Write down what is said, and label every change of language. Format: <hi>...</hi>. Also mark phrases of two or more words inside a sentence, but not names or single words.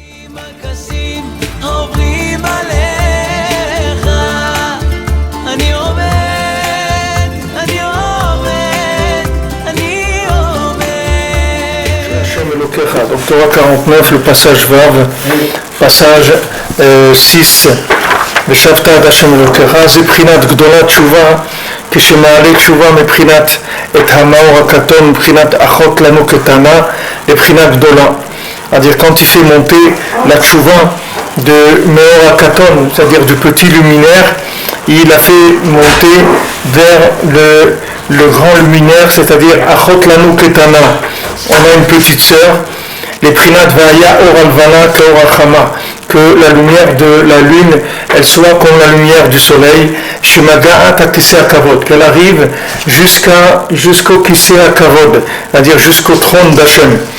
<fr>Donc Torah 49, le passage Vav, passage 6.</fr> <he>ושבת עד השם אלוקיך, זה בחינת גדולת תשובה, כשמעלה תשובה מבחינת את המאור הקטון, מבחינת אחות לנו קטנה, לבחינת גדולה.</he> <fr>C'est-à-dire quand il fait monter la tchouva de</fr> <he>מאור הקטן,</he> <fr>c'est-à-dire du petit luminaire, il a fait monter vers le grand luminaire, c'est-à-dire</fr> <he>אחות לנו קטנה.</he> <fr>On a une petite sœur, les Prinat</fr> <he>והיה אור הלבנה כאור החמה,</he> <fr>que la lumière de la lune, elle soit comme la lumière du soleil,</fr> <he>שמגעת הכסא הכבוד,</he> <fr>qu'elle arrive jusqu'au</fr> <he>כסא הכבוד,</he> <fr>c'est-à-dire jusqu'au trône d'Hachem.</fr>